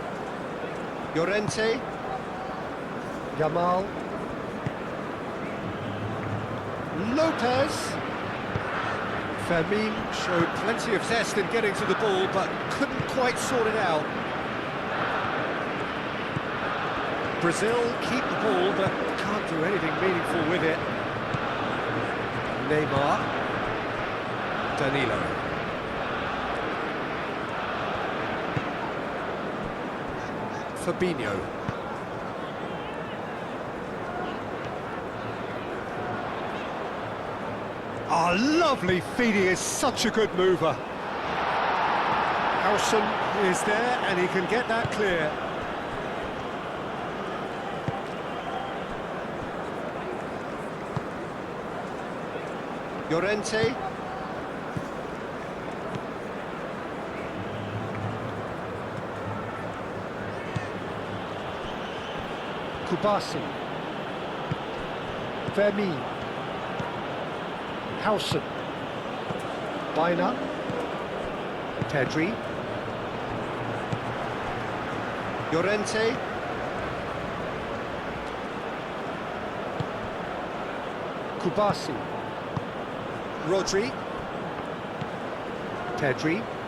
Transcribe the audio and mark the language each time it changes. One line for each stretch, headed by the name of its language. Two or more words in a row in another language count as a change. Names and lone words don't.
English: Llorente. Yamal. Lopez. Fermin showed plenty of zest in getting to the ball, but couldn't quite sort it out. Brazil keep the ball, but can't do anything meaningful with it. Neymar. Danilo. Fabinho. Oh, lovely feed, he is such a good mover. Howson is there and he can get that clear. Llorente. Kubasi. Fermin. Howson. Baina. Pedri. Llorente. Kubasi. Rodri. Pedri.